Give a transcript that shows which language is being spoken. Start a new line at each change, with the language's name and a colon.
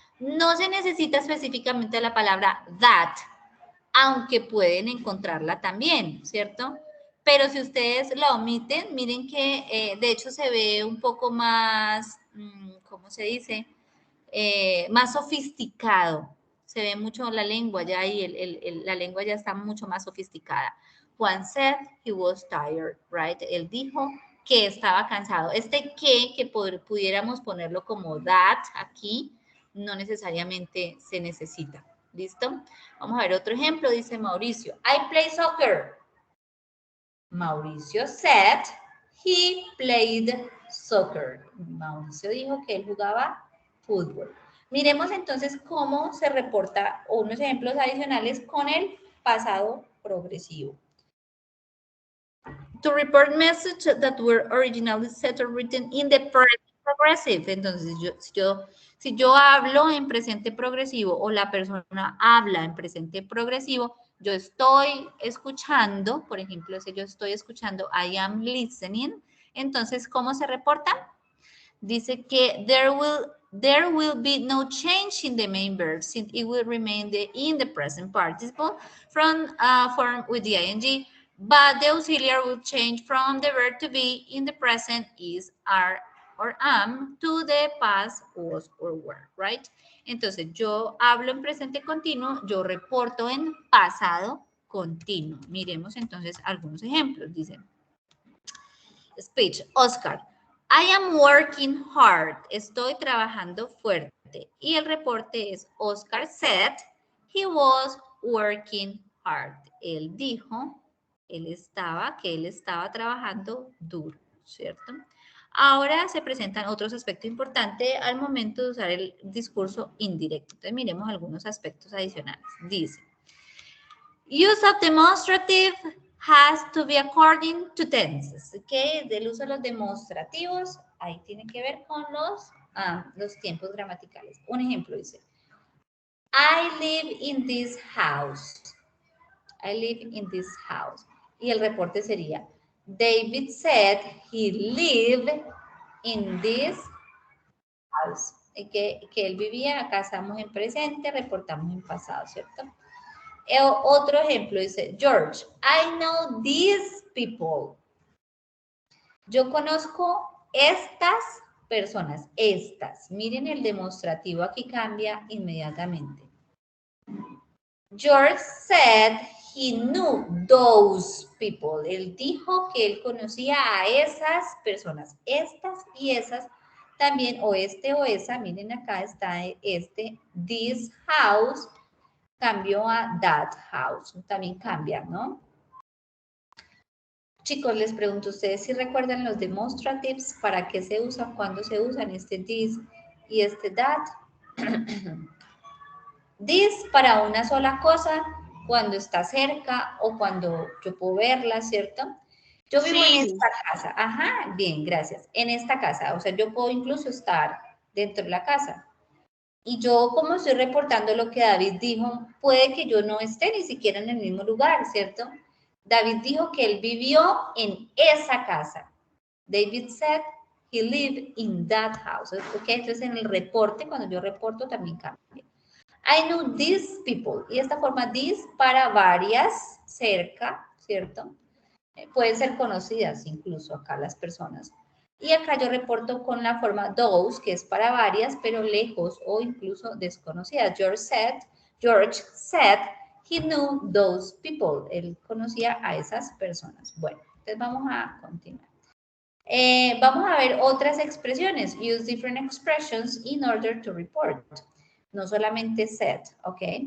Spanish: No se necesita específicamente la palabra that, aunque pueden encontrarla también, ¿cierto? Pero si ustedes la omiten, miren que de hecho se ve un poco más, ¿cómo se dice? Más sofisticado. Se ve mucho la lengua ya y la lengua ya está mucho más sofisticada.
English: Juan said he was tired, right?
Spanish: Él dijo que estaba cansado. Este que pudiéramos ponerlo como that aquí, no necesariamente se necesita. ¿Listo? Vamos a ver otro ejemplo.
English: Dice Mauricio, I play soccer. Mauricio said he played soccer.
Spanish: Mauricio dijo que él jugaba fútbol. Miremos entonces cómo se reporta unos ejemplos adicionales con el pasado progresivo.
English: To report messages that were originally said or written in the present progressive.
Spanish: Entonces, si yo hablo en presente progresivo o la persona habla en presente progresivo, yo estoy escuchando, por ejemplo, si yo estoy escuchando
English: I am listening,
Spanish: entonces, ¿cómo se reporta? Dice que
English: there will be no change in the main verb since it will remain in the present participle from form with the ing, but the auxiliary will change from the verb to be in the present is, are, or am to the past was or were, right?
Spanish: Entonces, yo hablo en presente continuo, yo reporto en pasado continuo. Miremos entonces algunos ejemplos. Dice, speech, Oscar.
English: I am working hard.
Spanish: Estoy trabajando fuerte. Y el reporte es
English: Oscar said he was working hard.
Spanish: Él dijo, él estaba trabajando duro, ¿cierto? Ahora se presentan otros aspectos importantes al momento de usar el discurso indirecto. Entonces miremos algunos aspectos adicionales. Dice,
English: use of demonstrative has to be according to tenses, ¿ok?
Spanish: Del uso de los demostrativos, ahí tiene que ver con los tiempos gramaticales. Un ejemplo dice,
English: I live in this house. I live in this house.
Spanish: Y el reporte sería,
English: David said he lived in this house.
Spanish: Que él vivía, acá estamos en presente, reportamos en pasado, ¿cierto? Otro ejemplo dice,
English: George, I know these people.
Spanish: Yo conozco estas personas, estas. Miren el demostrativo aquí cambia inmediatamente.
English: George said he knew those people.
Spanish: Él dijo que él conocía a esas personas, estas y esas también, o este o esa. Miren acá está este, this house. Cambió a that house, también cambia, ¿no? chicos, les pregunto a ustedes si recuerdan los demonstratives, para qué se usan, cuándo se usan este this y este that. This para una sola cosa, cuando está cerca o cuando yo puedo verla, ¿cierto? Yo vivo en esta casa. Ajá, bien, gracias. En esta casa, o sea, yo puedo incluso estar dentro de la casa. Y yo, como estoy reportando lo que David dijo, puede que yo no esté ni siquiera en el mismo lugar, ¿cierto? David dijo que él vivió en esa casa.
English: David said he lived in that house. ¿Ok?
Spanish: Entonces, en el reporte, cuando yo reporto, también cambia.
English: I know these people.
Spanish: Y esta forma, this para varias, cerca, ¿cierto? Pueden ser conocidas incluso acá las personas. Y acá yo reporto con la forma those, que es para varias, pero lejos o incluso desconocidas.
English: George said he knew those people.
Spanish: Él conocía a esas personas. Bueno, entonces vamos a continuar. Vamos a ver otras expresiones.
English: Use different expressions in order to report.
Spanish: No solamente said, ¿ok?